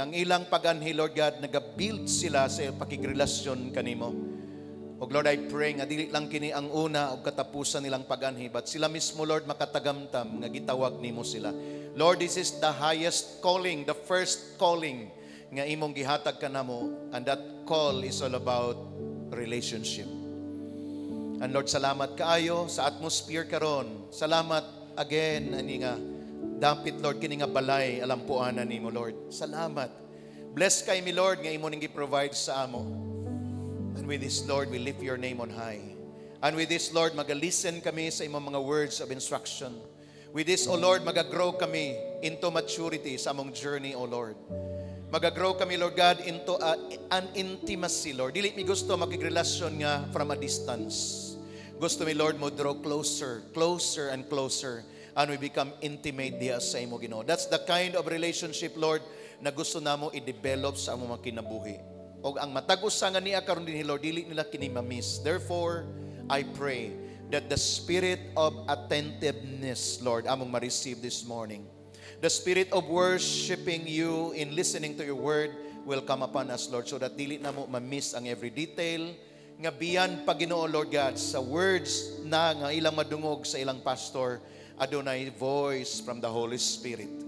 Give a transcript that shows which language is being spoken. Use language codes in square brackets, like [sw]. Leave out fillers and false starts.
[ceb] Ang ilang paganhi, Lord God, nag-build sila sa pakigrelasyon kanimo. O Lord, [en] I pray [ceb] nga dili lang kini ang una o katapusan nilang paganhi, but sila mismo, Lord, makatagamtam nga gitawag nimo sila. [en] Lord, this is the highest calling, the first calling [ceb] nga imong gihatag kanamo, [en] and that call is all about relationship. [ceb] And Lord, salamat kaayo sa atmosphere karon. Salamat again ani nga dampit, Lord, kini nga balay alampuanan nimo, Lord. Salamat. Bless kay mi, Lord, nga imo ning gi-provide sa amo. [en] And with this, Lord, we lift your name on high. [ceb] And with this, Lord, magalisten kami sa imong mga [en] words of instruction. With this, O Lord, [ceb] magagrow kami [en] into maturity sa among journey, O Lord. [ceb] Magagrow kami, [en] Lord God, into an intimacy, Lord. [ceb] Dili mi gusto makigrelasyon nga [en] from a distance. [ceb] Gusto mi, Lord, mo draw [en] closer, closer and closer, and we become intimate [ceb] diya sa imo, Ginoo. [en] That's the kind of relationship, Lord, [ceb] na gusto namo i-develop sa among mga kinabuhi. O ang matag-usa nga niya karon dinhi, Lord, dili nila kini ma-miss. [en] Therefore, I pray that the spirit of attentiveness, Lord, [ceb] among ma-receive [en] this morning. The spirit of worshiping you in listening to your word will come upon us, Lord, so that [ceb] dili na mo ma-miss ang [en] every detail nga biyan pa, Ginoo, Lord God, sa words na nga ilang madungog sa ilang pastor, adunay voice from the Holy Spirit.